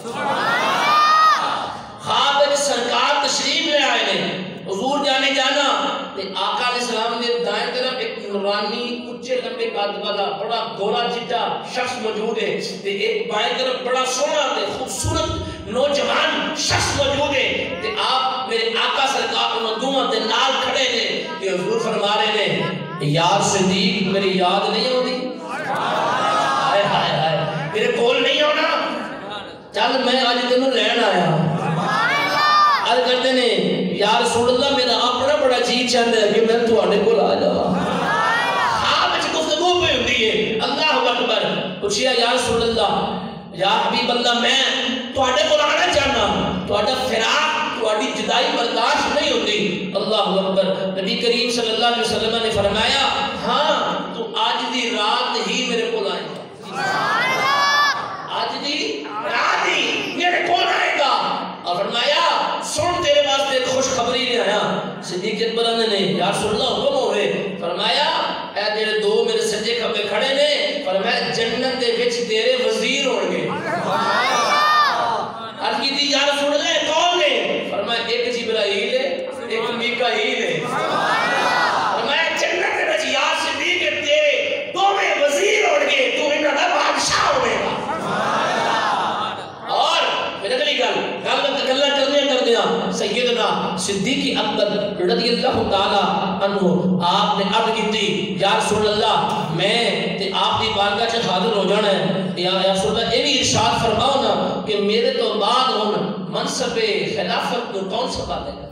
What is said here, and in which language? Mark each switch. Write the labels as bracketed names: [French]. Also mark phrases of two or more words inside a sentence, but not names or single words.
[Punjabi] خواب وچ سرکار تشریف لے آئے نے حضور جانے جانا تے آقا علیہ السلام نے دائیں طرف ایک نورانی اچھے لمبے قد والا بڑا گورا چٹا شخص موجود ہے تے ایک بائیں طرف بڑا سونا تے خوبصورت نوجوان شخص موجود ہے تے آپ میرے آقا سرکار کو دعا تے نال کھڑے نے تے حضور فرما رہے نے یار صدیق میری یاد نہیں ہوتی ہائے ہائے ہائے میرے کول نہیں ہونا چل میں آج تینوں لین آیا عرض کرتے نے [Arabic] یا رسول اللہ [Punjabi] میرا اپنا بڑا جی چاہتا ہے کہ میں تواڈے کول آ جاواں آپ وچ گفتگو پہ ہوندی ہے [Arabic] اللہ اکبر [Punjabi] پوچھیا [Arabic] یا رسول اللہ یا حبیب اللہ [Punjabi] میں تواڈے کول آنا چاہنا تواڈا فراق تواڈی جدائی برداشت نہیں ہوندی [Arabic] علیہ وسلم [Punjabi] نے فرمایا ہاں تو آج دی رات ہی میرے کو آئے گا، آج دی رات ہی میرے کو آئے گا۔ [Urdu] اور فرمایا سن تیرے واسطے ایک خوشخبری لے آیا۔ [Punjabi] صدیق اکبر نے [Arabic] یا رسول اللہ [Punjabi] حکم ہوئے، فرمایا اے تیرے دو میرے سجے کھبے کھڑے نے، فرمایا جنت دے وچ تیرے وزیر ہون گے۔ [Urdu] عرض کی تھی [Arabic] یا رسول اللہ [Urdu] کون نے؟ فرمایا ایک جبرائیل ہے ایک میکائیل ہے۔ [Punjabi] فرمایا جنت دے وچ یا صدیق تیرے دو میں وزیر ہون گے، تو انہاں دا بادشاہ ہوے گا۔ اور پھر اگلی گل کردیا سیدنا صدیق اکبر [Arabic] رضی اللہ تعالی عنہ [Punjabi] آپ نے عرض کی تھی [Arabic] یا رسول اللہ [Punjabi] میں تے آپ دی بارگاہ چ حاضر ہو جانا ہے، [Arabic] یا رسول اللہ [Punjabi] یہ بھی ارشاد فرماؤ نا کہ میرے تو بعد ہن منصب خلافت کو کون سنبھالے گا؟